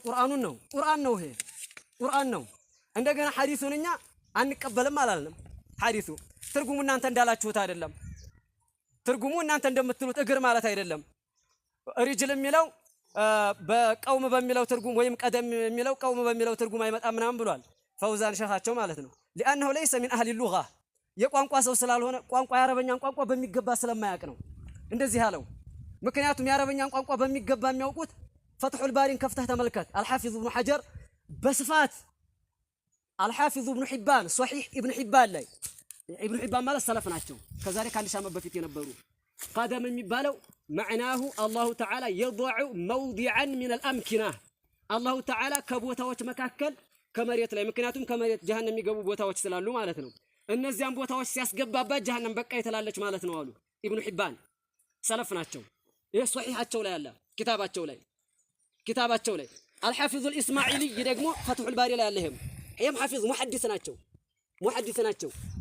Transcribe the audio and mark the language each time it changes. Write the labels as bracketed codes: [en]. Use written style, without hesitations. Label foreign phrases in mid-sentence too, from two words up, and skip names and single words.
[am] ቁርአኑን ነው። ቁርአን ነው፣ ይሄ ቁርአን ነው። እንደገና ሐዲሱን እኛ አንቀበልም አላልንም። ሐዲሱ ትርጉሙ እናንተ እንዳላችሁት አይደለም። ትርጉሙ እናንተ እንደምትሉት እግር ማለት አይደለም። ሪጅል የሚለው በቀውም በሚለው ትርጉም ወይም ቀደም የሚለው ቀውም በሚለው ትርጉም አይመጣም ምናምን ብሏል ፈውዛን ሸኻቸው ማለት ነው። [ar] لأنه ليس من أهل اللغة [am] የቋንቋ ሰው ስላልሆነ ቋንቋ የአረበኛን ቋንቋ በሚገባ ስለማያውቅ ነው እንደዚህ ያለው። ምክንያቱም የአረበኛን ቋንቋ በሚገባ የሚያውቁት ፈትሑል ባሪን ከፍተህ ተመልከት። አልሐፊዝ ኢብኑ ሐጀር በስፋት አልሐፊዝ ኢብኑ ሒባን ሶሒህ ኢብኑ ሒባን ላይ ኢብኑ ሒባን ማለት ሰለፍ ናቸው። ከዛሬ ከአንድ ሺህ ዓመት በፊት የነበሩ ቀደም የሚባለው [ar] معناه الله تعالى يضع موضعا من الأمكنة الله تعالى [am] ከቦታዎች መካከል ከመሬት ላይ ምክንያቱም ከመሬት ጀሃነም የሚገቡ ቦታዎች ስላሉ ማለት ነው። እነዚያን ቦታዎች ሲያስገባባት ጀሃነም በቃ የተላለች ማለት ነው አሉ ኢብኑ ሒባን ሰለፍ ናቸው። ይሄ ሶሒሃቸው ላይ አለ ኪታባቸው ላይ አልሐፊዝ አልኢስማዒሊ ደግሞ ፈትሑል ባሪ ላይ አለ። ይሄም ሐፊዝ ሙሐዲስ ናቸው። ምን ይላሉ?